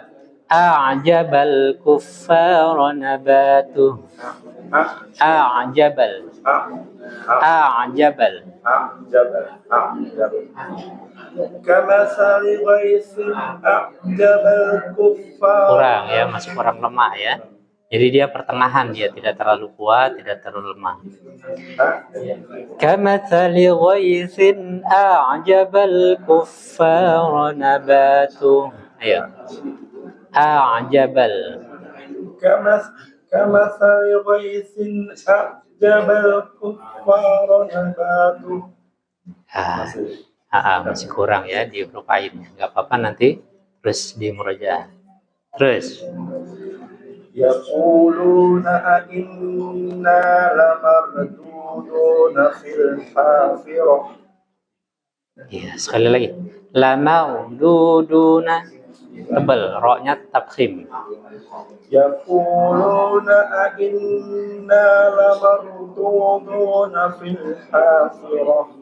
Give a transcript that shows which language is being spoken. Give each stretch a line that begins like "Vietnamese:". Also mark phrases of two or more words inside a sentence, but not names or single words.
Arabic: أعجب الكفار نباته. A'jabal. كمثل غيث أعجب الكفار.
Indonesian: Kurang ya, masih kurang lemah ya. Jadi dia pertengahan, dia tidak terlalu kuat, tidak terlalu lemah.
Arabic: كمثل غيث أعجب الكفار نباته.
Indonesian: Ayo. A'jabal.
Arabic: كمثل غيث أعجب الكفار نباته.
Indonesian: Masih kurang ya di huruf ain. Enggak apa-apa, nanti terus di murojaah. Terus.
Arabic: يقولون أئنا لمردودون في الحافرة.
Indonesian: Ya, sekali lagi. Lamarduduna. Tebal, ro-nya tafkhim.
Arabic: يقولون أئنا لمردودون في الحافرة.